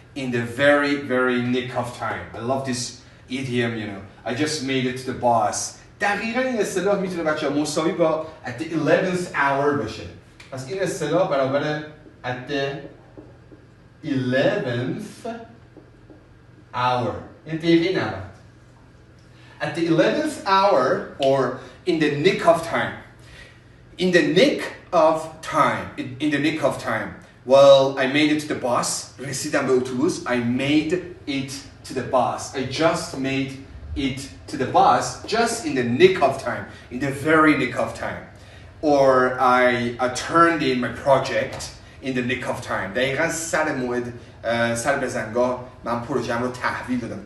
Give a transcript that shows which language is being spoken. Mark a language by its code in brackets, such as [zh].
[en] In the very, very nick of time. I love this idiom, you know. I just made it to the boss. [fa] دقیقاً این اصطلاح میتونه بچه ها مساوی با [en] at the 11th hour [fa] باشه. پس این اصطلاح برابر [en] at the 11th hour. [fa] این دقیقه 90. [en] At the 11th hour or in the nick of time. In the nick of time. In the nick of time. Well, I made it to the bus. [fa] رسیدم به اتوبوس. [en] I made it to the bus. I just made it to the bus just in the nick of time. In the very nick of time. Or I turned in my project in the nick of time. [fa] دقیقا سر موعد سر بزنگاه من پروژه‌ام رو تحویل دادم.